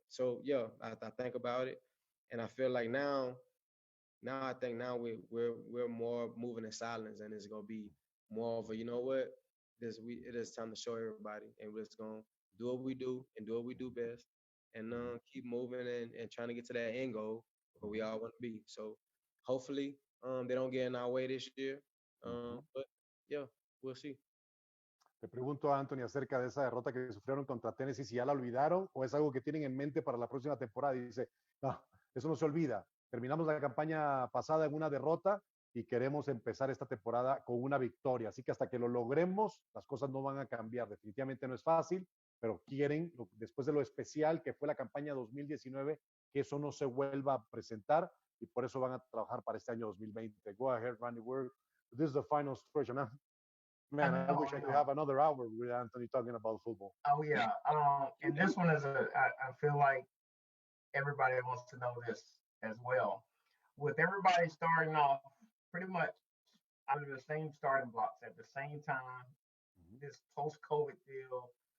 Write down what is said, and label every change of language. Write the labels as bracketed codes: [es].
[en] So yeah, I think about it, and I feel like now I think now we're more moving in silence, and it's gonna be more of a what it is time to show everybody, and we're just gonna do what we do and do what we do best, and keep moving and trying to get to that end goal where we all want to be. So hopefully they don't get in our way this year, but yeah, we'll see. [es] Te pregunto a Anthony acerca de esa derrota que sufrieron contra Tennessee, si ya la olvidaron o es algo que tienen en mente para la próxima temporada. Y dice, no, eso no se olvida. Terminamos la campaña pasada en una derrota y queremos empezar esta temporada con una victoria. Así que hasta que lo logremos, las cosas no van a cambiar. Definitivamente no es fácil, pero quieren, después de lo especial que fue la campaña 2019, que eso no se vuelva a presentar y por eso van a trabajar para este año 2020. [en] Go ahead, Randy. This is the final stretch. Man, I wish I could have another hour with Anthony talking about football. Oh yeah. And this one is I feel like everybody wants to know this as well. With everybody starting off pretty much out of the same starting blocks at the same time, this post-COVID deal.